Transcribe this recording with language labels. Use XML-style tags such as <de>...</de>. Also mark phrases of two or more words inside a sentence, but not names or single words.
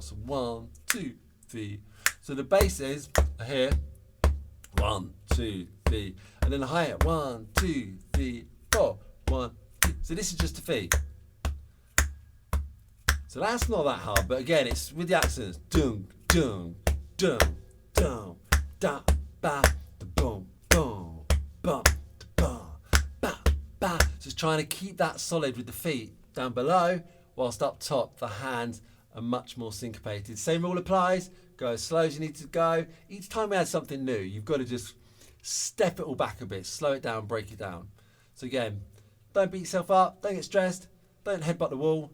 <en>So 1, 2, 3. So the basses are here. 1, 2, 3. And then the hi-hat. 1, 2, 3, 4. 1, 2. So this is just a feed. So that's not that hard, but again, it's with the accents. Dum, dum, dum, dum. Da ba da boom boom bum da ba ba. Just trying to keep that solid with the feet down below, whilst up top the hands are much more syncopated. Same rule applies. Go as slow as you need to go. Each time we add something new, you've got to just step it all back a bit, slow it down, break it down. So again, don't beat yourself up, don't get stressed, don't headbutt the wall.</en>